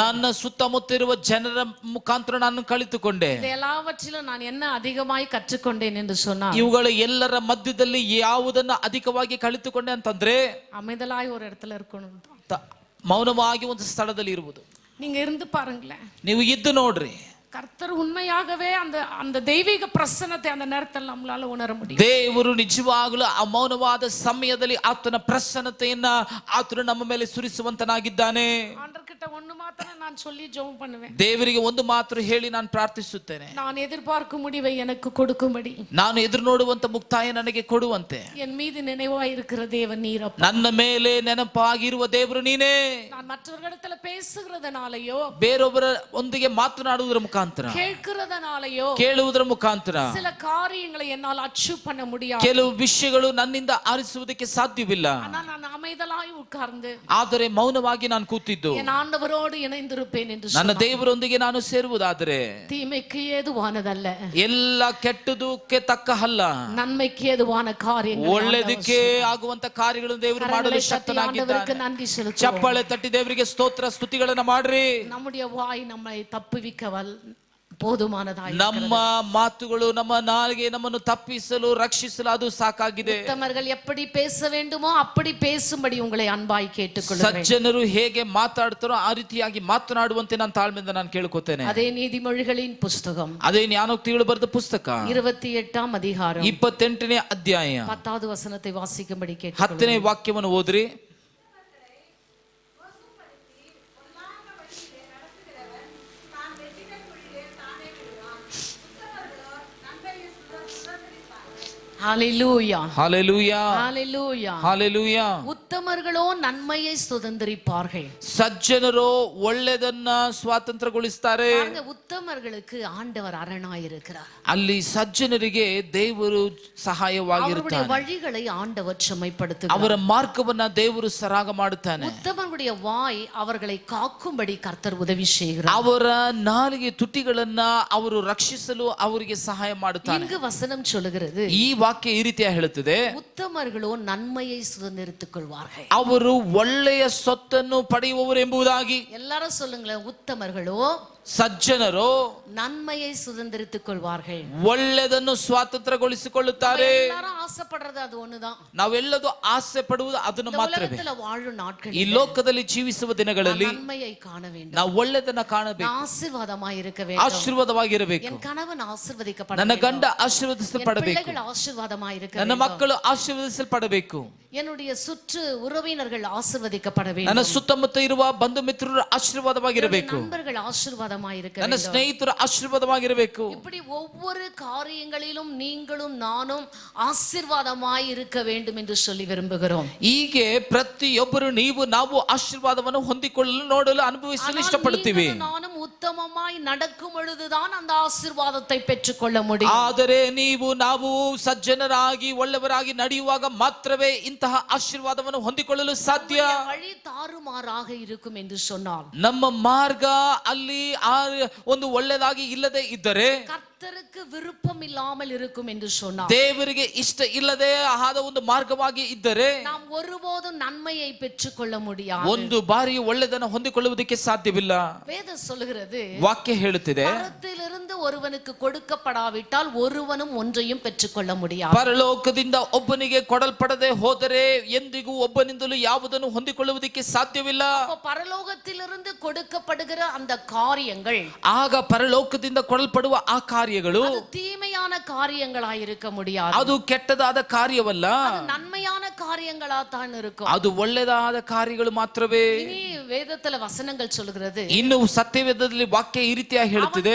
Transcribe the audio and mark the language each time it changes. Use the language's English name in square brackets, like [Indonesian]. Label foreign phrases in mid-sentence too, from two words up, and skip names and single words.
[Kannada] ನನ್ನ ಸುತ್ತಮುತ್ತ ಇರುವ ಜನರ ಮುಖಾಂತರ ನಾನು ಕಲಿತುಕೊಂಡೆ. [Tamil] இது எல்லாவற்றிலும் நான் என்ன அதிகமாய் கற்றுக்கொண்டேன் என்று சொன்னால், [Kannada] ಇವುಗಳ ಎಲ್ಲರ ಮಧ್ಯದಲ್ಲಿ ಯಾವುದನ್ನ ಅಧಿಕವಾಗಿ ಕಲಿತುಕೊಂಡೆ ಅಂತಂದ್ರೆ [Tamil] அமைதலாய் ஒரு இடத்துல இருக்கணும். [Kannada] ಮೌನವಾಗಿ ಒಂದು ಸ್ಥಳದಲ್ಲಿ ಇರುವುದು. [Tamil] நீங்க இருந்து பாருங்களேன், [Kannada] ನೀವು ಇದ್ದು ನೋಡ್ರಿ, [Tamil] கர்த்தர் உண்மையாகவே அந்த அந்த தெய்வீக பிரசன்னத்தை அந்த நேரத்தில் நம்மளால உணர முடியும். [Kannada] ದೇವರು ನಿಜವಾಗಲೂ ಆ ಮೌನವಾದ ಸಮಯದಲ್ಲಿ ಆತನ ಪ್ರಸನ್ನತೆಯನ್ನ ಆತನು ನಮ್ಮ ಮೇಲೆ ಸುರಿಸುವಂತನಾಗಿದ್ದಾನೆ. [Tamil] ஆண்டவர்கிட்ட ஒண்ணு மாத்திரம் நான் சொல்லி ஜெபம் பண்ணுவேன், [Kannada] ದೇವರಿಗೆ ಒಂದು ಮಾತ್ರ ಹೇಳಿ ನಾನು ಪ್ರಾರ್ಥಿಸುತ್ತೇನೆ, [Tamil] நான் எதிர்பார்க்கும் முடிவை எனக்கு கொடுக்கும்படி, [Kannada] ನಾನು ಎದುರು ನೋಡುವಂತ ಮುಕ್ತಾಯ ನನಗೆ ಕೊಡುವಂತೆ. [Tamil] என் மீது நினைவாய் இருக்கிற தேவன் நீரப்பா, [Kannada] ನನ್ನ ಮೇಲೆ ನೆನಪಾಗಿರುವ ದೇವರು ನೀನೇ. [Tamil] நான் மற்றவர்களிடத்துல பேசுகிறதுனாலயோ, [Kannada] ಬೇರೊಬ್ಬರ ಒಂದಿಗೆ ಮಾತನಾಡುವುದರ ಮುಖಾಂತರ, [Tamil] கேட்கிறதுனாலயோ, [Kannada] ಕೇಳುವುದರ ಮುಖಾಂತರ [Tamil] சில காரியங்களை என்னால் அச்சீவ் பண்ண முடியாது. [Kannada] ಕೆಲವು ವಿಷಯಗಳು ನನ್ನಿಂದ ಆರಿಸುವುದಕ್ಕೆ ಸಾಧ್ಯವಿಲ್ಲ. [Tamil] ஆனா நான் அமைதலாய் உட்கார்ந்து [Kannada] ಆದರೆ ಮೌನವಾಗಿ ನಾನು ಕೂತಿದ್ದು [Tamil] என் ஆண்டவரோடு இணைந்திருப்பேன் என்று [Kannada] ನನ್ನ [Tamil] சொன்னார். [Kannada] ದೇವರೊಂದಿಗೆ ನಾನು ಸೇರುವುದಾದರೆ [Tamil] தீமைக்கு ஏதுவானதல்ல, [Kannada] ಎಲ್ಲ ಕೆಟ್ಟದಕ್ಕೆ ತಕ್ಕ ಅಲ್ಲ, [Tamil] நன்மைக்கு ஏதுவான காரியங்கள் [Kannada] ಒಳ್ಳೆದಕ್ಕೆ ಆಗುವಂತ ಕಾರ್ಯಗಳನ್ನು ದೇವರು ಮಾಡಲು ಶಕ್ತನಾಗಿದ್ದಾನೆ. [Tamil] நன்றி செலுத்துவோம். [Kannada] ಚಪ್ಪಾಳೆ ತಟ್ಟಿ ದೇವರಿಗೆ ಸ್ತೋತ್ರ ಸ್ತುತಿಗಳನ್ನ ಮಾಡ್ರಿ. [Tamil] நம்முடைய வாய் நம்மை போதுமானதாய் [Kannada] ನಮ್ಮ ಮಾತುಗಳು ನಮ್ಮ ನಾಲಿಗೆ ನಮ್ಮನ್ನು ತಪ್ಪಿಸಲು ರಕ್ಷಿಸಲು ಅದು ಸಾಕಾಗಿದೆ. [Tamil] உத்தமர்கள் எப்படி பேச வேண்டுமோ அப்படி பேசும்படி உங்களை அன்பாய் கேட்டுக்கொள்கிறேன். [Kannada] ಸಜ್ಜನರು ಹೇಗೆ ಮಾತಾಡ್ತಾರೋ ಆ ರೀತಿಯಾಗಿ ಮಾತನಾಡುವಂತೆ ನಾನು ತಾಳ್ಮೆಯಿಂದ ನಾನು ಕೇಳ್ಕೊತೇನೆ. [Tamil] அதே நீதிமொழிகளின் புஸ்தகம் [Kannada] ಅದೇ ಜ್ಞಾನೋಕ್ತಿಗಳು ಬರೆದ ಪುಸ್ತಕ [Tamil] 28ஆம் அதிகாரம் [Kannada] 28ನೇ ಅಧ್ಯಾಯ [Tamil] 10வது வசனத்தை வாசிக்கும்படி [Kannada] 10ನೇ [Tamil] கேட்டுக்கொள்கிறேன். [Kannada] ವಾಕ್ಯವನ್ನು ಓದ್ರಿ. [Tamil] ஹalleluya ஹalleluya ஹalleluya ஹalleluya. உத்தமர்களோ நன்மையை சுதந்தரிப்பார்கள். [Kannada] ಸಜ್ಜನರು ಒಳ್ಳೆದನ್ನ ಸ್ವಾತಂತ್ರ್ಯಗೊಳಿಸ್ತಾರೆ. [Tamil] பாருங்க, உத்தமர்களுக்கு ஆண்டவர் அரணாய் இருக்கிறார். [Kannada] ಅಲ್ಲಿ ಸಜ್ಜನರಿಗೆ ದೇವರು [Tamil] அவருடைய [Kannada] ಸಹಾಯವಾಗಿರುತ್ತಾನೆ. [Tamil] வழிகளை ஆண்டவர் செம்மைப்படுத்துகிறார். [Kannada] ಅವರ ಮಾರ್ಗವನ್ನ ದೇವರು ಸರಾಗ ಮಾಡುತ್ತಾನೆ. [Tamil] உத்தமர்களுடைய வாய் அவர்களை காக்கும்படி கர்த்தர் உதவி செய்கிறார். [Kannada] ಅವರ ನಾಲಿಗೆ ತುಟಿಗಳನ್ನ ಅವರು ರಕ್ಷಿಸಲು ಅವರಿಗೆ ಸಹಾಯ ಮಾಡುತ್ತಾನೆ. [Tamil] இங்கு வசனம் சொல்லுகிறது, [Kannada] ಈ ವಾಕ್ಯ ಈ ರೀತಿಯ ಹೇಳುತ್ತದೆ, [Tamil] உத்தமர்களோ நன்மையை சுதந்தரித்துக் கொள்வார்கள். [Kannada] ಅವರು ಒಳ್ಳೆಯ ಸೊತ್ತನ್ನು ಪಡೆಯುವವರು ಎಂಬುದಾಗಿ. [Tamil] எல்லாரும் சொல்லுங்களேன், உத்தமர்களோ [Kannada] ಸಜ್ಜನರು [Tamil] நன்மையை சுதந்தரித்துக் கொள்வார்கள். [Kannada] ಒಳ್ಳೆದನ್ನು ಸ್ವಾತಂತ್ರ್ಯಗೊಳಿಸಿಕೊಳ್ಳುತ್ತಾರೆ. [Tamil] எல்லாரும் ஆசைப்படுறது அது ஒண்ணுதான். [Kannada] ನಾವೆಲ್ಲದೂ ಆಸೆ ಪಡುವುದು ಅದನ್ನು [Tamil] இந்த [Kannada] ಮಾತ್ರವೇ. [Tamil] உலகத்துல வாழும் நாட்கள் [Kannada] ಈ ಲೋಕದಲ್ಲಿ ಜೀವಿಸುವ ದಿನಗಳಲ್ಲಿ [Tamil] நன்மையை காண வேண்டும். [Kannada] ನಾವು ಒಳ್ಳೆದನ್ನ ಕಾಣಬೇಕು, [Tamil] ஆசீர்வாதமாய் இருக்க வேண்டும். [Kannada] ಆಶೀರ್ವಾದವಾಗಿರಬೇಕು. [Tamil] என் கணவன் ஆசீர்வதிக்கப்பட [Kannada] ನನ್ನ [Tamil] வேண்டும். [Kannada] ಗಂಡ ಆಶೀರ್ವದಿಸಲ್ಪಡಬೇಕು, [Tamil] பிள்ளைகள் ஆசீர்வாதமாய் இருக்க [Kannada] ನನ್ನ [Tamil] வேண்டும். [Kannada] ಮಕ್ಕಳು ಆಶೀರ್ವದಿಸಲ್ಪಡಬೇಕು, [Tamil] என்னுடைய சுற்று உறவினர்கள் ஆசீர்வதிக்கப்பட [Kannada] ನನ್ನ [Tamil] வேண்டும். [Kannada] ಸುತ್ತಮುತ್ತ ಇರುವ ಬಂಧು ಮಿತ್ರರು ಆಶೀರ್ವಾದವಾಗಿರಬೇಕು, [Tamil] நண்பர்கள் ஆசீர்வாதமாய் இருக்க [Kannada] ನನ್ನ [Tamil] வேண்டும். [Kannada] ಸ್ನೇಹಿತರು ಆಶೀರ್ವಾದವಾಗಿರಬೇಕು. [Tamil] இப்படி ஒவ்வொரு காரியங்களிலும் நீங்களும் நானும் ஆசீர்வாதமாய் இருக்க வேண்டும் என்று சொல்லி விரும்புகிறோம். [Kannada] ಹೀಗೆ ಪ್ರತಿಯೊಬ್ಬರು ನೀವು ನಾವು ಆಶೀರ್ವಾದವನ್ನು ಹೊಂದಿಕೊಳ್ಳಲು ನೋಡಲು ಅನುಭವಿಸಲು ಇಷ್ಟಪಡುತ್ತೀವಿ. [Tamil] நீங்களும் நானும் உத்தமமாய் நடக்கும் பொழுதுதான் அந்த ஆசீர்வாதத்தை பெற்றுக்கொள்ள முடியும். [Kannada] ಆದರೆ ನೀವು ನಾವು ಸಜ್ಜನರಾಗಿ ಒಳ್ಳೆಯವರಾಗಿ ನಡೆಯುವಾಗ ಮಾತ್ರವೇ ಇಂತಹ ಆಶೀರ್ವಾದವನ್ನು ಹೊಂದಿಕೊಳ್ಳಲು ಸಾಧ್ಯ. [Tamil] வழி தாறுமாறாக இருக்கும் என்று சொன்னால், [Kannada] ನಮ್ಮ ಮಾರ್ಗ ಅಲ್ಲಿ ಒಂದು ಒಳ್ಳೆದಾಗಿ ಇಲ್ಲದೆ ಇದ್ದರೆ, [Tamil] கர்த்தருக்கு விருப்பம் இல்லாமல் இருக்கும் என்று சொன்னால், [Kannada] ದೇವರಿಗೆ ಇಷ್ಟ ಇಲ್ಲದೆ ಆದ ಒಂದು ಮಾರ್ಗವಾಗಿ ಇದ್ದರೆ [Tamil] நாம் ஒருபோதும் நன்மையை பெற்றுக்கொள்ள முடியாது. [Kannada] ಒಂದು ಬಾರಿ ಒಳ್ಳೆದನ್ನು ಹೊಂದಿಕೊಳ್ಳುವುದಕ್ಕೆ ಸಾಧ್ಯವಿಲ್ಲ. [Tamil] வேதம் சொல்லுகிறது, [Kannada] ವಾಕ್ಯ ಹೇಳುತ್ತಿದೆ, [Tamil] பரத்திலிருந்து ஒருவனுக்கு கொடுக்கப்படாவிட்டால் ஒருவனும் ஒன்றையும் பெற்றுக்கொள்ள முடியாது. [Kannada] ಪರಲೋಕದಿಂದ ಒಬ್ಬನಿಗೆ ಕೊಡಲ್ಪಡದೆ ಹೋದರೆ ಎಂದಿಗೂ ಒಬ್ಬನಿಂದಲೂ ಯಾವುದನ್ನು ಹೊಂದಿಕೊಳ್ಳುವುದಕ್ಕೆ ಸಾಧ್ಯವಿಲ್ಲ. [Tamil] அப்ப பரலோகத்திலிருந்து கொடுக்கப்படுகிற அந்த காரியங்கள் [Kannada] ಆಗ ಪರಲೋಕದಿಂದ ಕೊಡಲ್ಪಡುವ ಆ ಕಾರ್ಯಗಳು [Tamil] அது தீமையான காரியங்களாய் இருக்க முடியாது. [Kannada] ಅದು ಕೆಟ್ಟದಾದ ಕಾರ್ಯವಲ್ಲ, [Tamil] அது நன்மையான காரியங்களா தான் இருக்கும். [Kannada] ಅದು ಒಳ್ಳೆದಾದ ಕಾರ್ಯಗಳು ಮಾತ್ರವೇ. [Tamil] இனி வேதத்துல வசனங்கள் சொல்லுகிறது, [Kannada] ಇನ್ನು ಸತ್ಯವೇದದಲ್ಲಿ ವಾಕ್ಯ ಈ ರೀತಿಯಾಗಿ ಹೇಳುತ್ತಿದೆ,